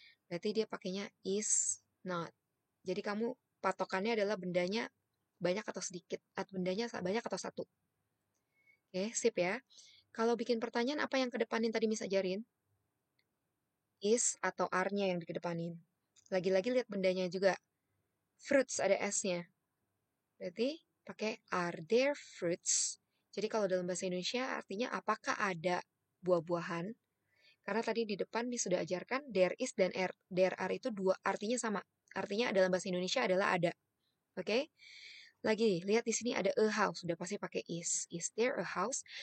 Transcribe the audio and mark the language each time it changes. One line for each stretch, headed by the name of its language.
Indonesian: Berarti dia pakainya is not. Jadi kamu patokannya adalah bendanya banyak atau sedikit, atau bendanya banyak atau satu. Oke, sip ya. Kalau bikin pertanyaan apa yang kedepanin tadi Miss ajarin? Is atau are-nya yang dikedepanin. Lagi-lagi lihat bendanya juga. Fruits ada S-nya. Berarti pakai
English: are there fruits.
Indonesian: Jadi kalau dalam bahasa Indonesia artinya apakah ada buah-buahan. Karena tadi di depan sudah ajarkan there is dan there are itu dua artinya sama. Artinya dalam bahasa Indonesia adalah ada. Oke? Lagi, lihat di sini ada a house. Sudah pasti pakai is.
English: Is there a house?